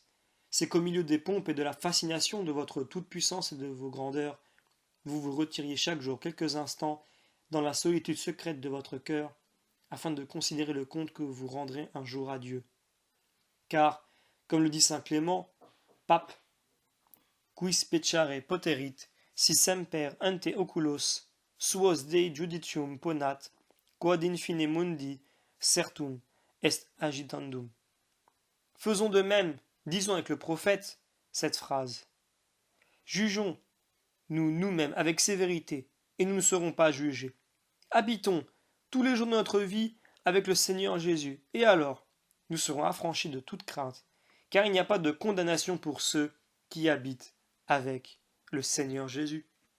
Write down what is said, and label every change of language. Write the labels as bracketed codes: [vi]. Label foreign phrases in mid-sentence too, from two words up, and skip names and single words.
[fr] C'est qu'au milieu des pompes et de la fascination de votre toute-puissance et de vos grandeurs, vous vous retiriez chaque jour quelques instants dans la solitude secrète de votre cœur, afin de considérer le compte que vous rendrez un jour à Dieu. Car, comme le dit saint Clément, pape, [la] quis pecare poterit, si semper ante oculos, suos Dei judicium ponat, quod in fine mundi certum est agitandum. [fr] Faisons de même, disons avec le prophète, cette phrase. Jugeons, nous-mêmes, avec sévérité, et nous ne serons pas jugés. Habitons tous les jours de notre vie avec le Seigneur Jésus, et alors nous serons affranchis de toute crainte, car il n'y a pas de condamnation pour ceux qui habitent avec le Seigneur Jésus.